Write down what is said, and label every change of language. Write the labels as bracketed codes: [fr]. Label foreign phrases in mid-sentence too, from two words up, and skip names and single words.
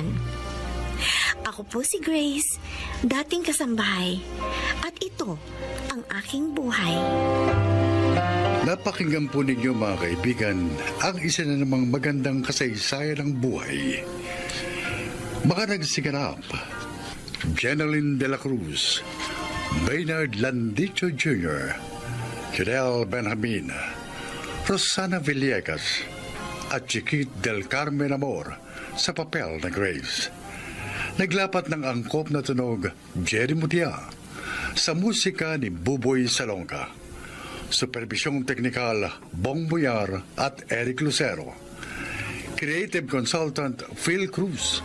[tl] Ako po si Grace, dating kasambahay, at ito ang aking buhay. Napakinggan po ninyo mga kaibigan ang isa na namang magandang kasaysayan ng buhay. Mga nagsiganap, Jeneline de la Cruz, Baynard Landicho Jr., Fidel Benjamin, Rosana Villegas, at Chiquit del Carmen Amor sa papel na Grace. Naglapat ng angkop na tunog Jerry Mutia sa musika ni Buboy Salonga. Supervisyong teknikal, Bong Boyar at Eric Lucero. [en] Creative Consultant, Phil Cruz.